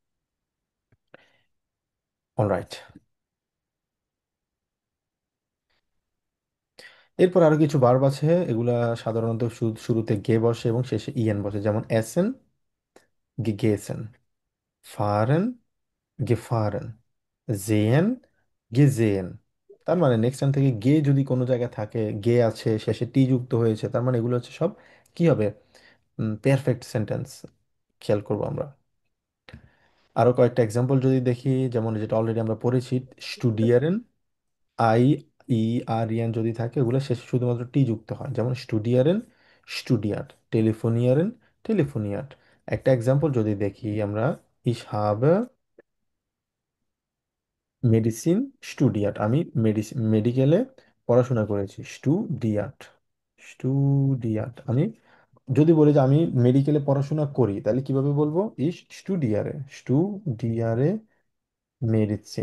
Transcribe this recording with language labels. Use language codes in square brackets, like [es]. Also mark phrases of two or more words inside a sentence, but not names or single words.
[bn] অলরাইট। এরপর আরো কিছু ভার্ব আছে, এগুলা সাধারণত শুরুতে গে বসে এবং শেষে ইএন বসে, যেমন [de] essen gegessen, fahren gefahren, sehen gesehen. [bn] তার মানে [en] next time [bn] থেকে গে যদি কোনো জায়গায় থাকে, গে আছে শেষে টি যুক্ত হয়েছে, তার মানে এগুলো হচ্ছে সব কি হবে, [en] perfect sentence. [bn] খেয়াল করবো আমরা। আরো কয়েকটা এক্সাম্পল যদি দেখি, যেমন যেটা অলরেডি আমরা পড়েছি, স্টুডিয়ারেন, আই ই আর ইয়ান যদি থাকে, ওগুলো শেষে শুধুমাত্র টি যুক্ত হয়, যেমন [de] studieren studiert, telefonieren telefoniert. [bn] একটা এক্সাম্পল যদি দেখি আমরা, [de] ich habe Medizin studiert, [bn] আমি মেডিকেলে পড়াশোনা করেছি। [de] studiert, studiert [bn] আমি যদি বলি যে আমি মেডিকেলে পড়াশোনা করি, তাহলে কিভাবে বলবো? [de] ich studiere, studiere Medizin.